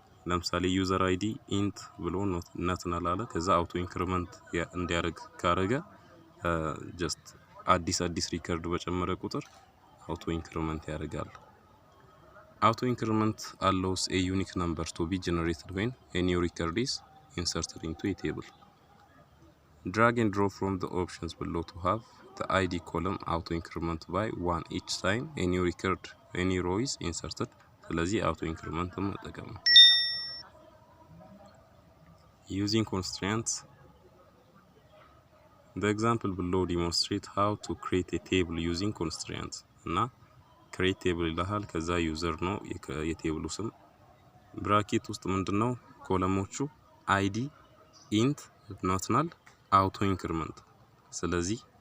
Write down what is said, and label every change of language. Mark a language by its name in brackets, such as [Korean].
[Amharic] ለምሳሌ ዩዘር አይዲ ኢንት ብሎ ነት አለ ከዛ አውቶ ኢንክሪመንት እንዲያደርግ ካረገ ጀስት አዲስ ሪከርድ በጨመረ ቁጥር አውቶ ኢንክሪመንት ያደርጋል። አውቶ ኢንክሪመንት [English] allows a unique number to be generated when a new record is inserted into a table. Drag and drop from the options below to have the ID column auto increment by 1 each time a new record any row is inserted. [Amharic] ስለዚህ አውቶ ኢንክሪመንት መጠቀም ነው። [English] Using constraints. The example below demonstrate how to create a table using constraints. [Amharic] እና create table ይላል ከዛ ዩዘር ነው የቴብሉ ስም ብራኬት ውስጥ ምንድነው ኮለሞቹ [English] ID int not null auto increment [Amharic] ስለዚህ